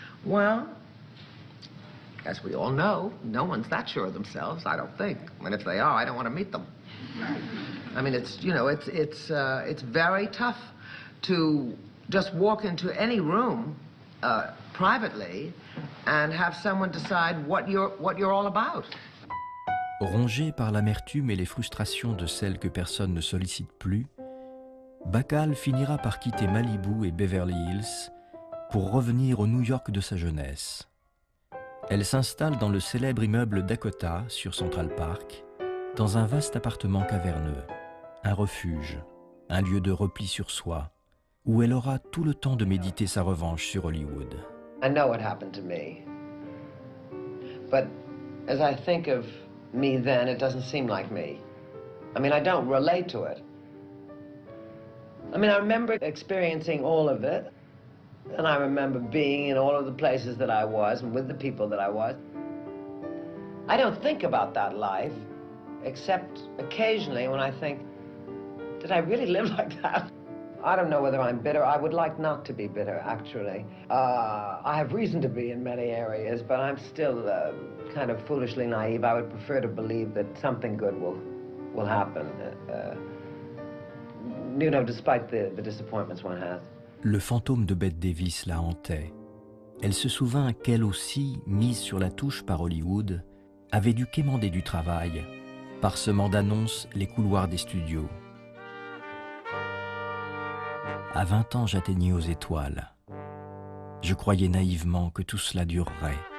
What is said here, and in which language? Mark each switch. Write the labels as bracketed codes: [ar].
[en] Well, as we all know, no one's that sure of themselves, I don't think. And if they are, I don't want to meet them. I mean, it's, you know, it's very tough to just walk into any room privately and have someone decide what you're all about. [fr] Rongé par l'amertume et les frustrations de celles que personne ne sollicite plus, Bacall finira par quitter Malibu et Beverly Hills pour revenir au New York de sa jeunesse. Elle s'installe dans le célèbre immeuble Dakota sur Central Park, dans un vaste appartement caverneux, un refuge, un lieu de repli sur soi, où elle aura tout le temps de méditer sa revanche sur Hollywood. [en] I know what happened to me, but as I think of me then, it doesn't seem like me. I mean, I don't relate to it. I mean, I remember experiencing all of it, and I remember being in all of the places that I was and with the people that I was. I don't think about that life, except occasionally when I think, did I really live like that? I don't know whether I'm bitter. I would like not to be bitter, actually. I have reason to be in many areas, but I'm still kind of foolishly naive. I would prefer to believe that something good will happen, you know, despite the disappointments one has. [fr] Le fantôme de Bette Davis la hantait. Elle se souvint qu'elle aussi, mise sur la touche par Hollywood, avait dû quémander du travail, parsemant d'annonces les couloirs des studios. À 20 ans, j'atteignais aux étoiles. Je croyais naïvement que tout cela durerait.